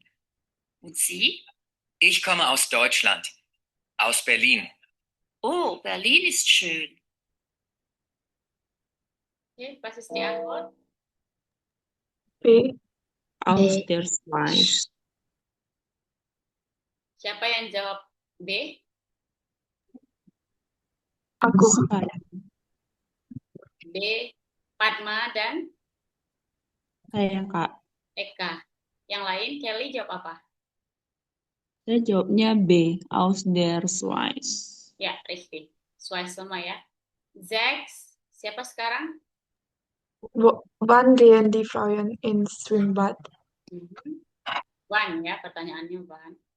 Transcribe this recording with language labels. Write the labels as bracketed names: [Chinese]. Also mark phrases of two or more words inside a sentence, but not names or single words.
[German] Und Sie? Ich komme aus Deutschland. Aus Berlin. Oh, Berlin ist schön. Oke, was ist die Antwort? B. Aus B. der Schweiz. [Indonesian] Siapa yang jawab B? Aku. Saya. B, Padma dan Saya, Kak. Eka. Yang lain, Kelly jawab apa? Saya jawabnya B. [German] Aus der Schweiz. [Indonesian] Ya, richtig. Schweiz sama ya. Zax, siapa sekarang? [German] Wann gehen die Frauen ins Schwimmbad? [Indonesian] Wan ya, pertanyaannya Wan.